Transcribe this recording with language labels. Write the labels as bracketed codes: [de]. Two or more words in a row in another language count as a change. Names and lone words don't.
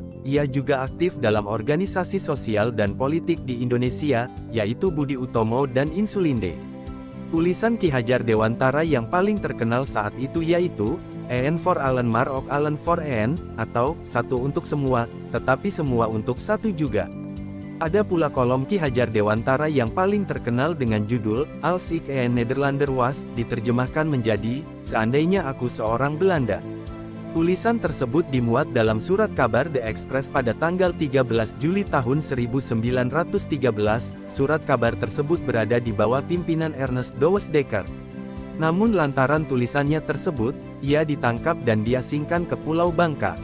[id] Ia juga aktif dalam organisasi sosial dan politik di Indonesia, yaitu Budi Utomo dan Insulinde. Tulisan Ki Hajar Dewantara yang paling terkenal saat itu yaitu, [nl] "En for Allen maar ook Allen for En", [id] atau, "Satu untuk semua, tetapi semua untuk satu juga". Ada pula kolom Ki Hajar Dewantara yang paling terkenal dengan judul, [nl] "Als ik een Nederlander was", [id] diterjemahkan menjadi, "Seandainya aku seorang Belanda". Tulisan tersebut dimuat dalam surat kabar The Express pada tanggal 13 Juli tahun 1913, surat kabar tersebut berada di bawah pimpinan Ernest Dowes Dekker. Namun lantaran tulisannya tersebut, ia ditangkap dan diasingkan ke Pulau Bangka.